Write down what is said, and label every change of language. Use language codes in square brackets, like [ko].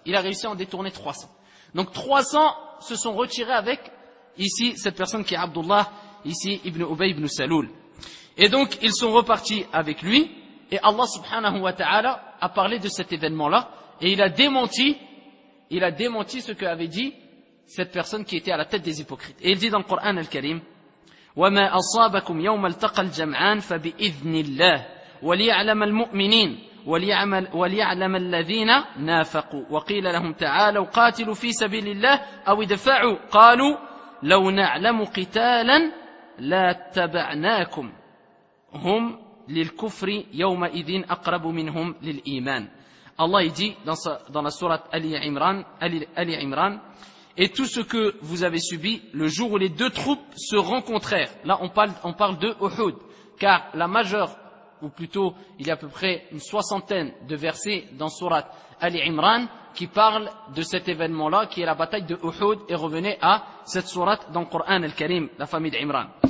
[fr] Il a réussi à en détourner 300. Donc 300 se sont retirés avec ici cette personne qui est Abdullah, ici Ibn Ubay Ibn Saloul. Et donc ils sont repartis avec lui et Allah subhanahu wa ta'ala a parlé de cet événement-là et il a démenti ce que avait dit cette personne qui était à la tête des hypocrites. Et il dit dans le Coran al-Karim, [ar] وَمَا أَصَابَكُمْ يَوْمَ الْتَقَى الْجَمْعَانِ فَبِإِذْنِ اللَّهِ وَلِيَعْلَمَ الْمُؤْمِنِينَ وَلِيَعْلَمَ الَّذِينَ نَافَقُوا وَقِيلَ لَهُمْ تَعَالَوْا قَاتِلُوا فِي سَبِيلِ اللَّهِ أَوْ دَفَعُوا قَالُوا لَوْ نَعْلَمُ قِتَالًا لَا تَبَعْنَاكُمْ هُمْ لِلْكُفْرِ يَوْمَئِذٍ أَقْرَبُ مِنْهُمْ لِلْإِيمَانِ. [fr] Allah dit dans la sourate Ali Imran, et tout ce que vous avez subi, le jour où les deux troupes se rencontrèrent. Là, on parle de Uhud. Car la majeure, ou plutôt, il y a à peu près une soixantaine de versets dans Surat Ali Imran, qui parlent de cet événement-là, qui est la bataille de Uhud, et revenez à cette Surat dans le Coran al-Karim, la famille d'Imran.